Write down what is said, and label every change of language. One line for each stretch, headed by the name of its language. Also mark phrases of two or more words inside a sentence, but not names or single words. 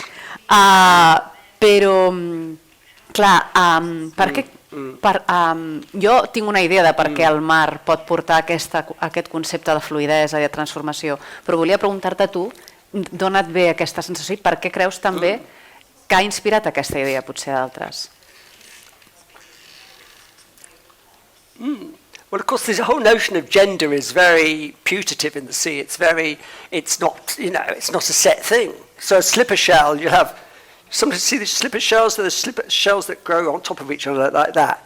Catalan: Però, clar, jo tinc una idea de per què el mar pot portar aquest concepte de fluïdesa i de transformació, però volia preguntar-te a tu d'on et ve aquesta sensació i per què creus també que ha inspirat aquesta idea potser d'altres?
English: Well, of course, this whole notion of gender is very putative in the sea. It's not a set thing. So a slipper shell, you have Sometimes see the slipper shells, there are slipper shells that grow on top of each other like that.